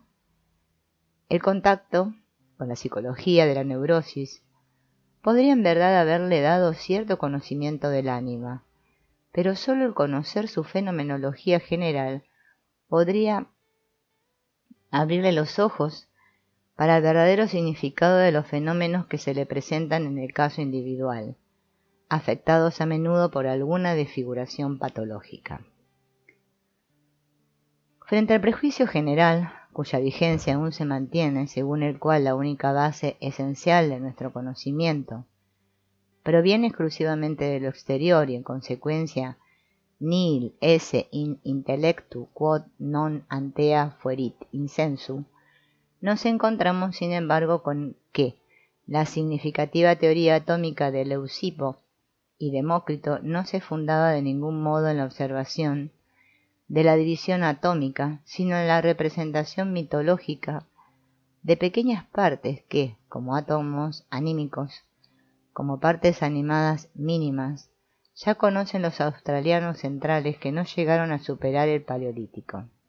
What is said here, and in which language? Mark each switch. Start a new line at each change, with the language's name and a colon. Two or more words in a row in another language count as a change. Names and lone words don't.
Spanish: El contacto con la psicología de la neurosis podría en verdad haberle dado cierto conocimiento del ánima, pero solo el conocer su fenomenología general podría abrirle los ojos para el verdadero significado de los fenómenos que se le presentan en el caso individual, afectados a menudo por alguna desfiguración patológica. Frente al prejuicio general, cuya vigencia aún se mantiene, según el cual la única base esencial de nuestro conocimiento proviene exclusivamente de lo exterior y en consecuencia
Latin: nihil esse in intellectu quod non antea fuerit insensu,
Spanish: nos encontramos sin embargo con que la significativa teoría atómica de Leucipo y Demócrito no se fundaba de ningún modo en la observación de la división atómica, sino en la representación mitológica de pequeñas partes que, como átomos anímicos, como partes animadas mínimas, ya conocen los australianos centrales que no llegaron a superar el Paleolítico.